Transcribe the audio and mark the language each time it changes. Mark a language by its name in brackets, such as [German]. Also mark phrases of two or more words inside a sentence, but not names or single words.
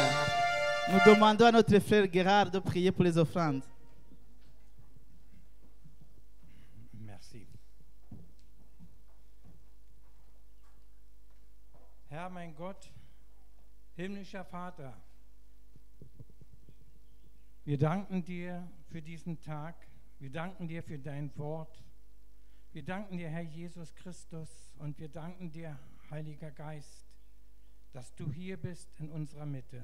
[French] Nous demandons à notre frère Gérard de prier pour les offrandes. Merci. [German] Herr, mein Gott, himmlischer Vater, wir danken dir für diesen Tag. Wir danken dir für dein Wort. Wir danken dir, Herr Jesus Christus, und wir danken dir, Heiliger Geist, dass du hier bist in unserer Mitte.